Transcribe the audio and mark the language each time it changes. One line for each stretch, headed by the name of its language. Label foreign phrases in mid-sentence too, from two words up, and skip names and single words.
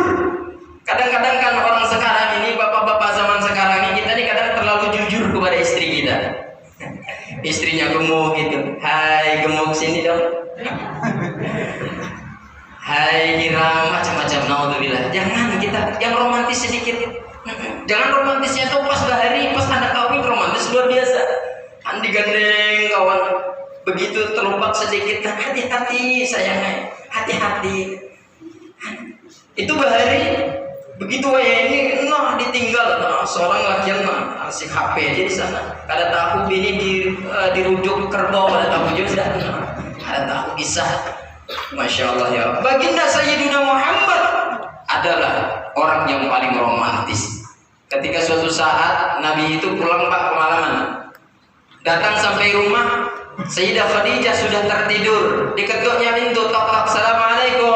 Indonesian: Kadang-kadang kan orang sekarang ini, bapak-bapak zaman sekarang ini, kita nih kadang terlalu jujur kepada istri kita. Istrinya gemuk gitu. Hai gemuk sini dong. Hai Giram, macam-macam. Naudzubillah. Jangan kita yang romantis sedikit. Jangan romantisnya tuh pas bahari, pas ada kawin romantis luar biasa. Digandeng kawan, begitu terlumpak sedikit, hati-hati sayangnya, hati-hati.
Banjar: Itu bahari, begitu ya ini, ditinggal, seorang lakian asik HP aja di sana. Kada tahu ini dirujuk kerbau, kada tahu juga, kada tahu kisah.
Arabic: Masya Allah ya.
Indonesian: Baginda Sayyidina Muhammad adalah orang yang paling romantis. Ketika suatu saat Nabi itu pulang Pak kemalaman. Datang sampai rumah, Sayyidah Khadijah sudah tertidur. Diketuknya pintu, tok-tok, assalamualaikum.